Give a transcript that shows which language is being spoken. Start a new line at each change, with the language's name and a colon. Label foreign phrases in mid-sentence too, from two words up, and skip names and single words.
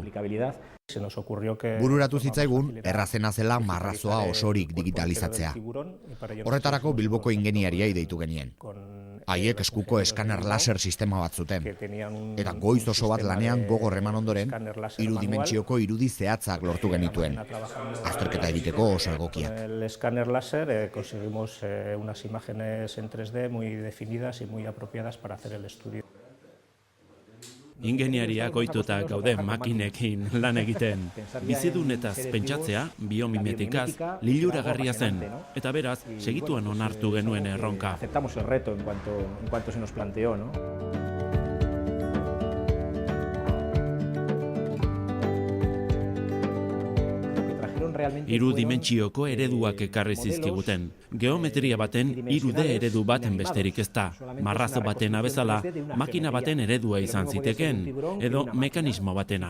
Basque: Bururatu zitzaigun, errazena zela marrazoa osorik digitalizatzea. Horretarako Bilboko ingeniariai deitu genien. Haiek eskuko eskaner laser sistema bat zuten. Eta goiz oso bat lanean gogor eman ondoren, 3 dimentsioko irudi zehatzak lortu genituen. Azterketa egiteko oso egokiak.
Spanish: El escáner láser conseguimos unas imágenes en 3D muy definidas y muy apropiadas para hacer el estudio.
Basque: Ingeniariak ohituta gaude makinekin lan egiten. Bizidunetaz pentsatzea, biomimetikaz, liluragarria zen. Eta beraz, segituan onartu genuen erronka.
Spanish: Aceptamos el reto en cuanto se nos planteó, ¿no?
Basque: Hiru dimentsioko ereduak ekarri zizkiguten. Geometria baten 3D eredu baten besterik ez da. Marrazo baten abezala, makina baten eredua izan ziteken, edo mekanismo batena.